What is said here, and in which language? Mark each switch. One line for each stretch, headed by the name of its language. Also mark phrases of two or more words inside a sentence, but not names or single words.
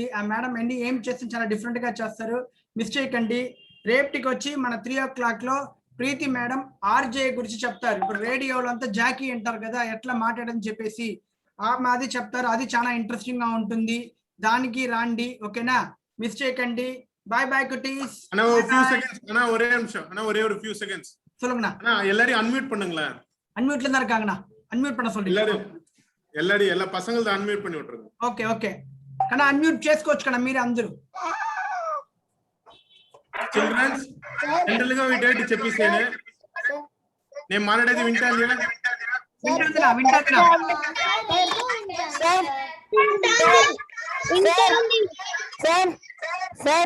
Telugu: ఆ మేడం ఏం చేస్తే చాలా డిఫరెంట్ గా చేస్తారు, మిస్ చేయకండి. రేపటికి వచ్చి మన 3 o'clock లో ప్రీతి మేడం ఆర్జే గురించి చెప్తారు. ఇప్పుడు రేడియోలో అంతా జాకీ అంటారు కదా, ఎట్లా మాట్లాడని చెప్పేసి మాది చెప్తారు. అది చాలా ఇంట్రెస్టింగ్ గా ఉంటుంది. దానికి రాండి, ఓకేనా? మిస్ చేయకండి. బాయ్ బాయ్ குட்டீஸ்.
Tamil: அண்ணா ஒரு
English: few seconds
Tamil: அண்ணா, ஒரே நிமிஷம் அண்ணா, ஒரே ஒரு
English: few seconds
Tamil: சொல்லுங்கண்ணா. அண்ணா எல்லாரையும் அன்மியூட் பண்ணுங்களா? அன்மியூட்ல தான் இருக்காங்கண்ணா, அன்மியூட் பண்ண சொல்றீங்க. எல்லாரும் எல்லா பசங்களும் அன்மியூட் பண்ணி விட்டுருங்க.
Telugu: ఓకే ఓకే కన్నా అన్మ్యూట్ చేసుకోవచ్చు కన్నా మీరు అందరూ.
English: childrens general
Telugu: గా వీటేటి చెప్పేసేనే నేను మాట్లాడేది వింటాను కదా? వింటాదినా వింటాదినా సార్ సార్